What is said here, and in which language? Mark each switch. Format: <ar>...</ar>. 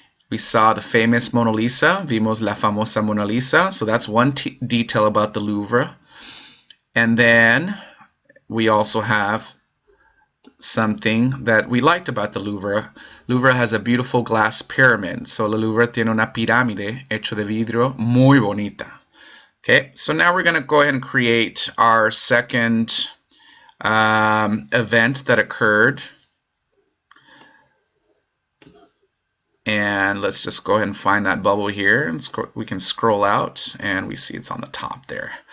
<en>We saw the famous Mona Lisa,</en> <es>vimos la famosa Mona Lisa.</es> <en>So that's one detail about the Louvre. And then we also have something that we liked about the Louvre. Louvre has a beautiful glass pyramid.</en> <es>So el Louvre tiene una pirámide hecho de vidrio muy bonita.</es> <en>Okay, so now we're going to go ahead and create our second event that occurred. And let's just go ahead and find that bubble here, and we can scroll out, and we see it's on the top there.</en>